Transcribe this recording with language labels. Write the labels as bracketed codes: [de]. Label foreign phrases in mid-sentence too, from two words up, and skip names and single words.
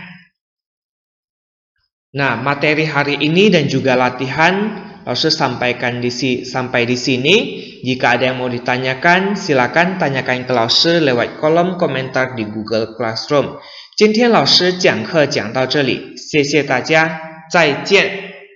[id] Nah, materi hari ini dan juga latihan Laoshi sampaikan sampai di sini. Jika ada yang mau ditanyakan, silakan tanyakan ke Laoshi lewat kolom komentar di Google Classroom. [zh] 今天老师讲课讲到这里，谢谢大家，再见。